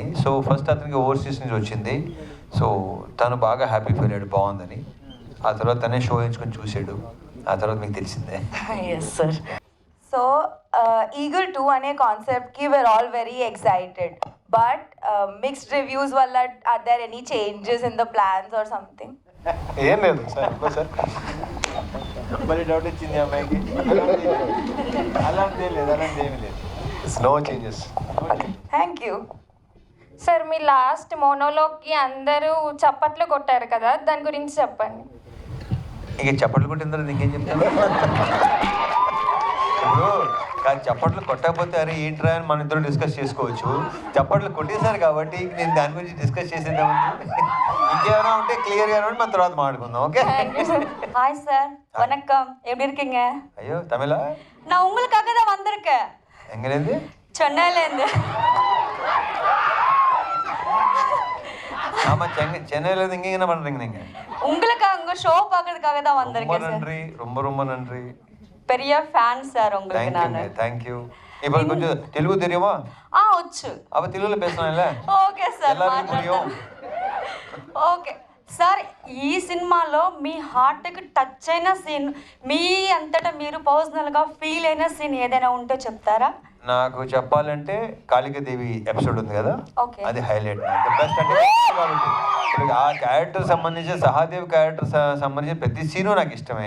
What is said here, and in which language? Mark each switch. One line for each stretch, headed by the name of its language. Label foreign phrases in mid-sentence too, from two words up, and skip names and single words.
Telugu: సో ఫస్ట్ అతనికి ఓవర్సీస్ నుంచి వచ్చింది. సో తను బాగా
English: happy feel
Telugu: అయ్యాడు, బాగుందని. ఆ తర్వాత తనే షో ఎంచుకొని చూసాడు. ఆ తర్వాత మీకు తెలిసిందే.
English: Yes sir. So Eagle 2 అనే concept-కి we are all very excited, but mixed reviews వల్ల are there any changes in the plans or something?
Telugu: ఏం లేదు సార్, సార్ మరి డౌట్ వచ్చింది అమ్మాయికి. అలాంటి ఏమీ లేదు.
English: No changes. Thank you.
Telugu: సార్, మీ
English: last monologue-కి
Telugu: అందరూ చప్పట్లు కొట్టారు కదా, దాని గురించి చెప్పండి. ఇక చప్పట్లు కొట్టిన తర్వాత ఇంకేం చెప్తాను? ఇప్పుడు కాదు, చప్పట్లు కొట్టకపోతే అరే ఏంట్రా అని మన ఇద్దరు డిస్కస్ చేసుకోవచ్చు. చప్పట్లు కొట్టేశారు కాబట్టి నేను దాని గురించి డిస్కస్ చేసేద్దామంటే ఇంకేమైనా ఉంటే క్లియర్గా ఉంటే మన తర్వాత మాట్లాడుకుందాం. ఓకే?
Tamil: ஹாய் சார், வணக்கம். எப்படி இருக்கீங்க?
Telugu: అయ్యో తమిళ?
Tamil: நான் உங்களுக்காக தான் வந்திருக்கேன்,
Telugu: ఎంగనేది?
Tamil: சென்னையிலேருந்து. ஆமா, சென்னையில இருந்து இங்க என்ன பண்றீங்க நீங்க? உங்களுக்காக உங்க ஷோ பார்க்கறதுக்காக தான் ரொம்ப வந்திருக்கேன் சார். நன்றி, ரொம்ப நன்றி. பெரிய ஃபேன் சார் உங்களுக்கு நானு.
English: Thank you.
Tamil: இப்போ கொஞ்சம் தெலுங்கு தெரியுமா?
Telugu: వచ్చు.
Tamil: அப்ப తెలుగులో பேசலாம்ல?
English: Okay sir,
Tamil: எல்லாருக்கும் புரியும்.
English: Okay sir.
Telugu: ఈ సినిమాలో మీ
English: heart-కి touch
Telugu: అయిన సీన్, మీ అంతటా మీరు
English: personal-గా feel
Telugu: అయిన సీన్ ఏదైనా ఉంటే చెప్తారా? నాకు చెప్పాలంటే కాళికాదేవి ఎపిసోడ్ ఉంది కదా, ఓకే. అది హైలైట్.
English: the best
Telugu: అంటే కాబట్టి ఇప్పుడు ఆ క్యారెక్టర్ సంబంధించి సహాదేవ్ క్యారెక్టర్ సంబంధించిన ప్రతి సీను నాకు ఇష్టమే.